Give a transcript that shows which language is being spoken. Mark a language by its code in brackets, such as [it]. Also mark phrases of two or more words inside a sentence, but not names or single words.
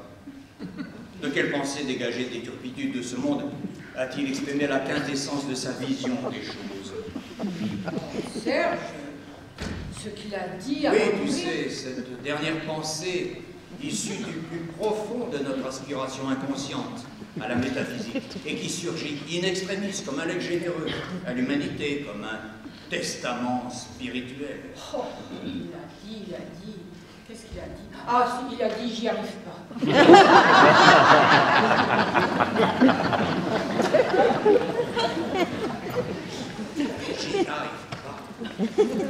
[fr] De quelle pensée dégagée des turpitudes de ce monde a-t-il exprimé la quintessence de sa vision des choses? Serge, ce qu'il a dit à Oui, tu sais, cette dernière pensée issue du plus profond de notre aspiration inconsciente à la métaphysique et qui surgit [la] in extremis [fr] comme un legs généreux à l'humanité, comme un testament spirituel. Oh, il a dit. Qu'est-ce qu'il a dit? Ah, si, il a dit, j'y arrive pas. J'y arrive pas.